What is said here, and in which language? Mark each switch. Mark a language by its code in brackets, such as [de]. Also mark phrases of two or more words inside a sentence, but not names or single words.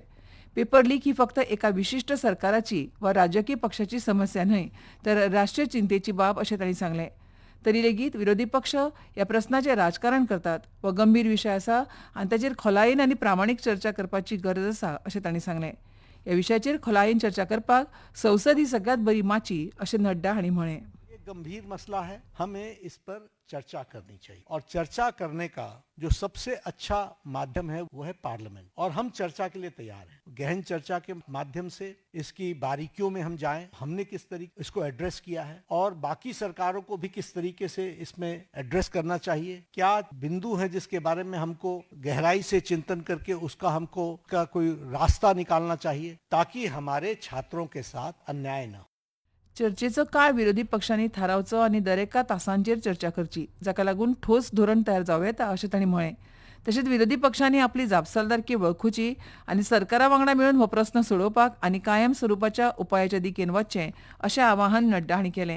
[kok] पेपर लीक ही फक्त एका विशिष्ट सरकाराची वा राजकीय पक्षाची समस्या न्हय तर राष्ट्रीय चिंतेची बाब अशें तांणी सांगलें. तरी लेगीत विरोधी पक्ष ह्या प्रस्नाचें राजकारण करतात हो गंभीर विशय आसा आनी ताचेर खोलायेन आनी प्रामाणीक चर्चा करपाची गरज आसा अशें तांणी सांगलें. ह्या विशयाचेर खोलायेन चर्चा करपाक संसद ही सगळ्यात बरी माची अशें नड्डा हांणी म्हळें. [hi] गंभीर मसला है, हमें इस पर चर्चा करनी चाहिए और चर्चा करने का जो सबसे अच्छा माध्यम है वो है पार्लियामेंट और हम चर्चा के लिए तैयार हैं. गहन चर्चा के माध्यम से इसकी बारीकियों में हम जाएं, हमने किस तरीके इसको एड्रेस किया है और बाकी सरकारों को भी किस तरीके से इसमें एड्रेस करना चाहिए, क्या बिंदु है जिसके बारे में हमको गहराई से चिंतन करके उसका हमको का कोई रास्ता निकालना चाहिए ताकि हमारे छात्रों के साथ अन्याय न हो. [kok] चर्चेचो काळ विरोधी पक्षांनी थारावचो आनी दरेका तासांचेर चर्चा करची जाका लागून ठोस धोरण तयार जावं येता अशें तांणी म्हळें. तशेंच विरोधी पक्षांनी आपली जापसालदारकी वळखुची आनी सरकारा वांगडा मेळून हो प्रस्न सोडोवपाक आनी कायम स्वरुपाच्या उपायाच्या दिकेन वचचें अशें आवाहन नड्डा हांणी केलें.